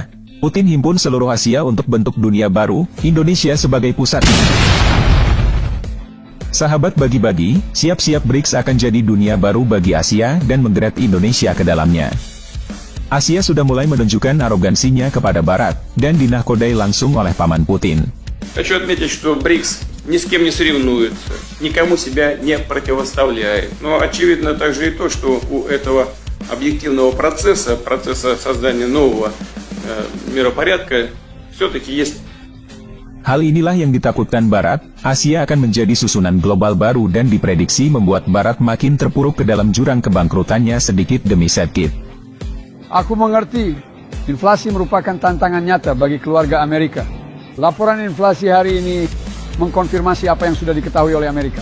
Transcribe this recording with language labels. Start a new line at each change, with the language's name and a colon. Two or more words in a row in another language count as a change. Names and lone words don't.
Indonesian: Putin himpun seluruh Asia untuk bentuk dunia baru, Indonesia sebagai pusatnya. Sahabat bagi-bagi, siap-siap BRICS akan jadi dunia baru bagi Asia dan menggeret Indonesia ke dalamnya. Asia sudah mulai menunjukkan arogansinya kepada Barat, dan dinahkodai langsung oleh Paman Putin.
Russian: Хочу отметить, что БРИКС ни с кем не соревнуется, никому себя не противоставляет. Но очевидно также и то, что у этого объективного процесса создания нового миропорядка, все-таки есть.
Indonesian: Hal inilah yang ditakutkan Barat, Asia akan menjadi susunan global baru dan diprediksi membuat Barat makin terpuruk ke dalam jurang kebangkrutannya sedikit demi sedikit. Aku mengerti, inflasi merupakan tantangan nyata bagi keluarga Amerika. Laporan inflasi hari ini mengkonfirmasi apa yang sudah diketahui oleh Amerika.